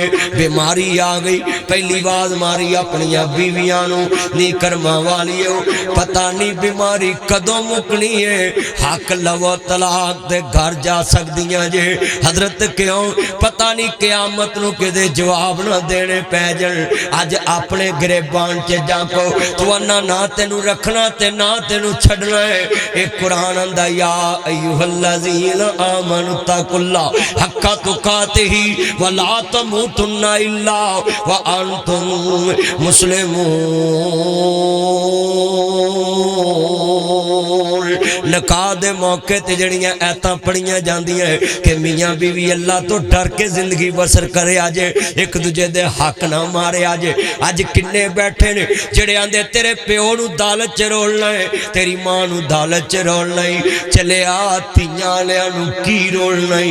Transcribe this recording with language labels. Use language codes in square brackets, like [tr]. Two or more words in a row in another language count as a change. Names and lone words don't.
[pa] بیماری آ گئی، پہلی بات ماری اپنی بیویاں نوں، نی کرماں والیو پتہ نہیں بیماری کدوں مکنی ہے، حق لوو طلاق دے گھر جا سکدیاں جے. حضرت کیوں پتہ نہیں قیامت نوں کدے جواب نہ دینے پے جاݨ. اج اپنے گریبان چ جاکو تواناں نہ تینوں رکھنا تے نہ تینوں چھڈنا ہے. اک قرآن آندا [ar] يا أيها الذين آمنوا اتقوا الله حق تقاته ولا تموتن إلا وأنتم مسلمون. [pa] نکاح دے موقعے تے جیڑیاں آیتاں پڑھیاں جاندیاں کہ میاں بیوی اللہ توں ڈر کے زندگی بسر کرے، اج اک دوجے دے حق نہ مارے. اج کنے بیٹھے نے جیڑے آندے تیرے پیو نوں عدالت چ رولنا ہے، تیری ماں نوں عدالت چ رولنا ہی، چلے آ تیاں والیاں نوں کی رولنا ہی, चले आ तियां वालियां नू की रोलना ही।